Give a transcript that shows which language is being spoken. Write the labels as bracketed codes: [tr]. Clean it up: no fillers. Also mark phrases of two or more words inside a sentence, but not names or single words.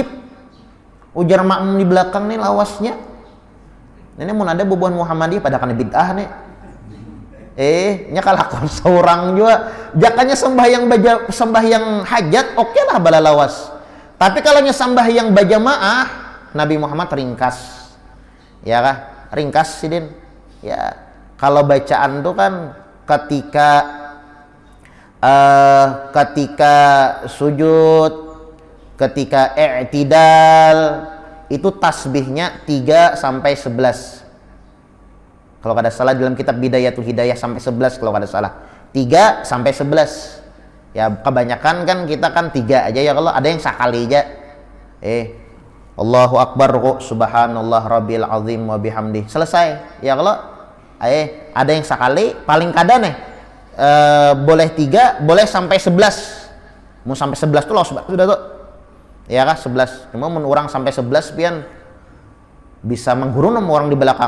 [bjn] Ujar makmum di belakang nih lawasnya. Ini mau ada bubuhan Muhammadiyah pada kana bid'ah nih. Nya kalakon seorang juga. Jakanya sembahyang hajat oke lah bala lawas. Tapi kalau nya sembahyang berjamaah Nabi Muhammad ringkas. Ya kah? Ringkas sidin. Ya. [id] Kalau bacaan tuh kan ketika sujud, ketika i'tidal itu tasbihnya 3 sampai 11. Kalau kada salah dalam kitab Bidayatul Hidayah sampai 11 kalau kada salah. 3 sampai 11. Ya kebanyakan kan kita kan 3 aja ya kalau ada yang sekali aja. [ar] Allahu Akbar subhanallah rabbil azim wa bihamdi. [id] Selesai. Ya kalau ada yang sekali paling kada nih boleh 3, boleh sampai 11. Mau sampai 11 tuh langsung sudah tuh. Ya kah 11. [bjn] Cuma mun orang sampai 11 pian bisa menggurung sama orang di belakang.